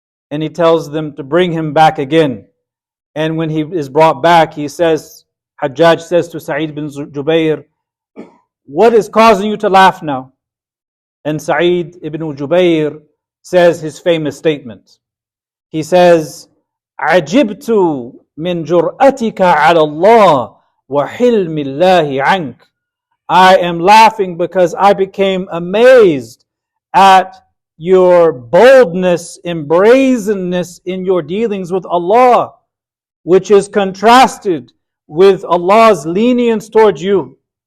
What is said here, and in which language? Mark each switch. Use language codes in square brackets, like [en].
[en] And he tells them to bring him back again. And when he is brought back, Hajjaj says to Saeed bin Jubayr, "What is causing you to laugh now?" And Saeed ibn Jubayr says his famous statement. He says, [ar] "عجبت من جرأتك على الله وحلم الله عنك." [en] I am laughing because I became amazed at your boldness and brazenness in your dealings with Allah, which is contrasted with Allah's lenience towards you.